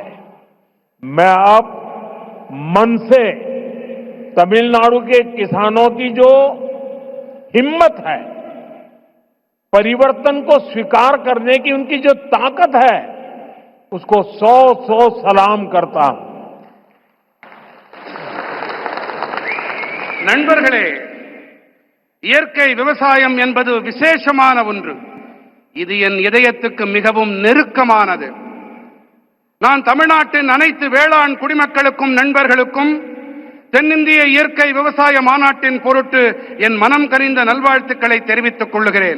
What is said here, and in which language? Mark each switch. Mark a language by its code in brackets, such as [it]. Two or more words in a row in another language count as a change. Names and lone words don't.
[hi] मैं अब मन से तमिलनाडु के किसानों की जो हिम्मत है, परिवर्तन को स्वीकार करने की उनकी जो ताकत है, उसको सौ सलाम करता हूं। [ta] நண்பர்களே, இயற்கை விவசாயம் என்பது விசேஷமான ஒன்று. இது என் இதயத்துக்கு மிகவும் நெருக்கமானது. நான் தமிழ்நாட்டின் அனைத்து வேளாண் குடிமக்களுக்கும் நண்பர்களுக்கும் தென்னிந்திய இயற்கை விவசாய மாநாட்டின் பொருட்டு என் மனம் கனிந்த நல்வாழ்த்துக்களை தெரிவித்துக் கொள்கிறேன்.